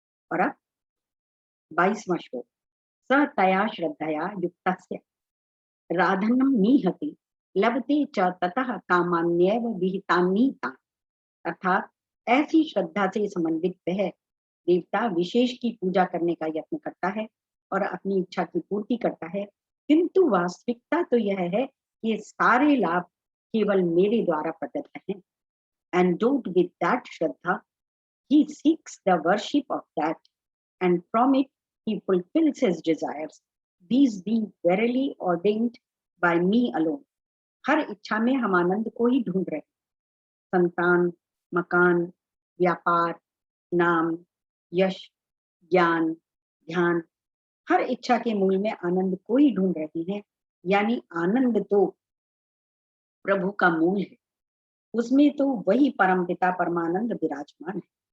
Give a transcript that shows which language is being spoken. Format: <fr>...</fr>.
<sa>और अब 22वां श्लोक, स तया श्रद्धया युक्तस्य राधनम निहति लभते च ततः कामान्येव विहितान्नीता।</sa> <hi>अर्थात ऐसी श्रद्धा से समन्वित वह देवता विशेष की पूजा करने का यत्न करता है और अपनी इच्छा की पूर्ति करता है, किंतु वास्तविकता तो यह है कि ये सारे लाभ केवल मेरे द्वारा प्रदत्त हैं।</hi> <en>Endowed with that Shraddha, he seeks the worship of that, and from it he fulfills his desires, these being verily ordained by me alone.</en> <hi>हर इच्छा में हम आनंद को ही ढूंढ रहे हैं। संतान, मकान, व्यापार, नाम, यश, ज्ञान, ध्यान, हर इच्छा के मूल में आनंद को ही ढूंढ रहे हैं। यानी आनंद तो प्रभु का मूल है, उसमें तो वही परमपिता परमानंद विराजमान है।</hi>